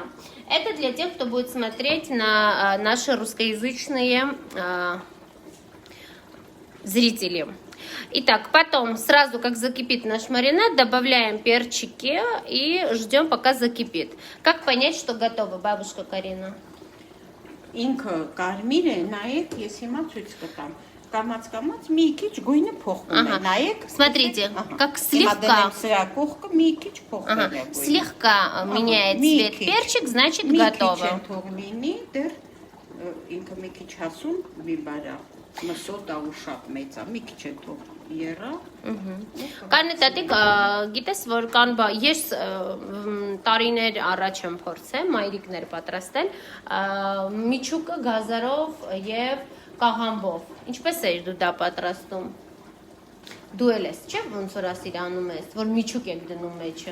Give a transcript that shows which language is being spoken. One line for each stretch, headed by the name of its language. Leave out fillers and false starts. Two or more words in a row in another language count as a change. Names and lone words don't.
Russian: Это для тех, кто будет смотреть на наши русскоязычные зрители. Итак, потом сразу, как закипит наш маринад, добавляем перчики и ждем, пока закипит. Как понять, что готово, бабушка Карина?
Armenian: Ինքը կարմիր է, նայեք, ես հիմա ցույց կտամ։ Կամած մի քիչ գույնը փոխվում է, նայեք։
Russian: Смотрите, как слегка.
Armenian: Մի քիչ փոխվում է գույնը։
Russian: Слегка меняет цвет перчик, значит готово.
Armenian: Մի քիչ թող լինի, դեռ ինքը մի քիչ հասուն բիբարա։ Մսոտա ու շատ մեծ է, մի քիչ է թող երա։ Կարնետատիկ, գիտես, որ կան ես տարիներ առաջ եմ փորձել մայրիկներ պատրաստել միջուկը գազարով եւ կաղամբով։ Ինչպես էր դու դա պատրաստում։ Դու էլ ես, չէ՞ ոնց որ ասիր անում ես, որ միջուկ եք դնում մեջը։